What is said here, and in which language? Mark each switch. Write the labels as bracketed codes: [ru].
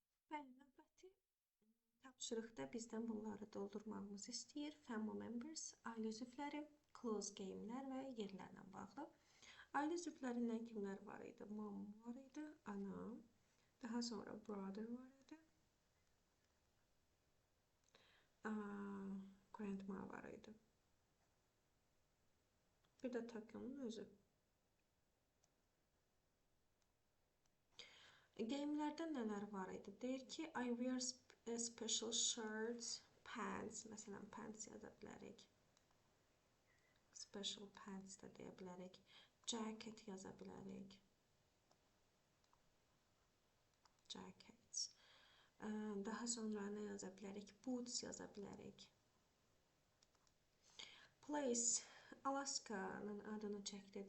[az] Bəli, növbəti tapşırıqda bizdən bunları doldurmağımızı istəyir. [en] Family members, [az] ailə üzvləri, clothes geyimlər və yerlərlə bağlı. Ailə üzvlərindən kimlər var idi? Mom var idi, ana. Daha sonra brother var idi. Grandma var idi. Bir də Tokyo'nun özü. Geyimlərdə nələr var idi? Deyir ki, [en] I wear special shirts, pants. [az] Məsələn, pants yaza bilərik. [en] Special pants [az] da deyə bilərik. Jacket yaza bilərik. Jackets. Daha sonra nə yaza bilərik? Boots yaza bilərik. Place, Alaska'nın adını çəkdi.